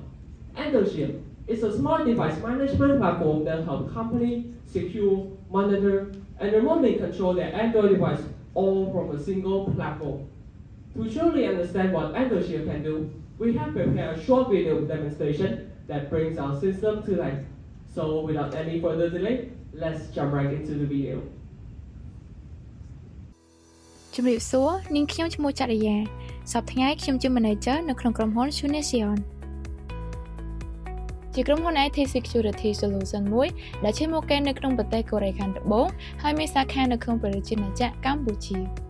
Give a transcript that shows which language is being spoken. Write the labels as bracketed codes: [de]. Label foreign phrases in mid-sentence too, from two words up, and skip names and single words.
[en] EndoShield is a smart device management platform that helps companies secure, monitor, and remotely control their Android device all from a single platform. To truly understand what EndoShield can do, we have prepared a short video demonstration that brings our system to life. So without any further delay, let's jump right into the video. [km] ជំរាបសួរនាងខ្ញុំឈ្មោះចរិយាសប្តាហ៍ថ្ងៃខ្ញុំជា Manager នៅក្នុងក្រុមហ៊ុន Korea ជាក្រុមហ៊ុន [en] IT Security Solution [km] មួយដែលឈានមកគេនៅក្នុងប្រទេសកូរ៉េខាងត្បូងហើយមានសាខានៅក្នុងប្រទេសជាតិកម្ពុជា